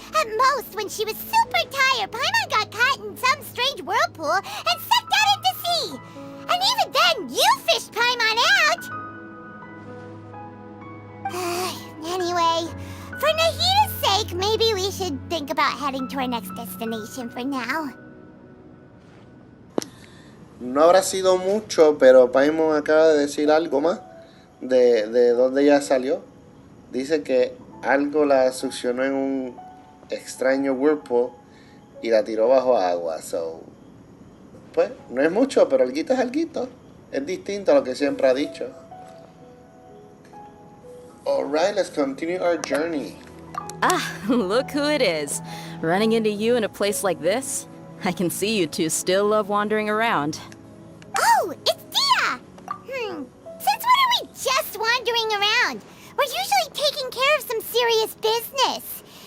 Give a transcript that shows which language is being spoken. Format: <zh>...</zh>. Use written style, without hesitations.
<en>At most, when she was super tired, Paimon got caught in some strange whirlpool and sucked out into sea. And even then, you fished Paimon out! Anyway, for Nahita's sake, maybe we should think about heading to our next destination for now.</en> <es>No habrá sido mucho, pero Paimon acaba de decir algo más de dónde ella salió. Dice que algo la succionó en un extraño whirlpool y la tiró bajo agua. So, pues, no es mucho, pero alguito es alguito. Es distinto a lo que siempre ha dicho.</es> <en>Alright, let's continue our journey. Ah, look who it is. Running into you in a place like this? I can see you two still love wandering around. Oh, it's Dia! Since when are we just wandering around? We're usually taking care of some serious business.</en>